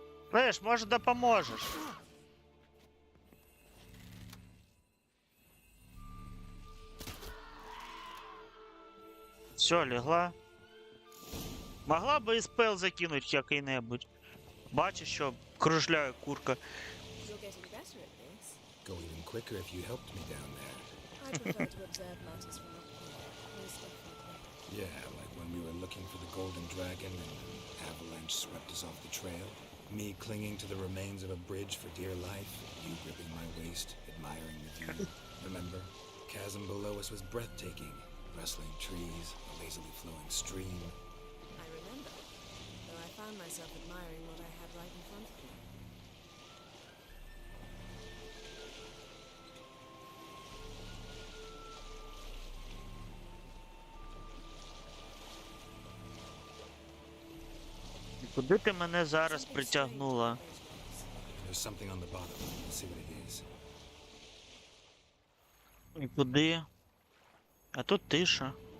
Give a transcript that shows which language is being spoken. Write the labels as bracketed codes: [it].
[uk] Знаєш, може допоможеш. Все, легла. Могла би і спел закинуть який-небудь. Бачиш, що кружляє курка. [en] You're getting better at this. Go even quicker if you helped me down there. I prefer to observe matters from up here. No stuff like that. Yeah, like when we were looking for the golden dragon and an avalanche swept us off the trail. Me clinging to the remains of a bridge for dear life, you gripping my waist, admiring the view. Remember? Chasm below us was breathtaking. Rustling trees, a lazily flowing stream. I remember, though I found myself admiring what I had right in front of me. [uk] Куди ти мене зараз притягнула? [en] There's something on the bottom. Let's see what it is. [uk] І куди? А тут тиша.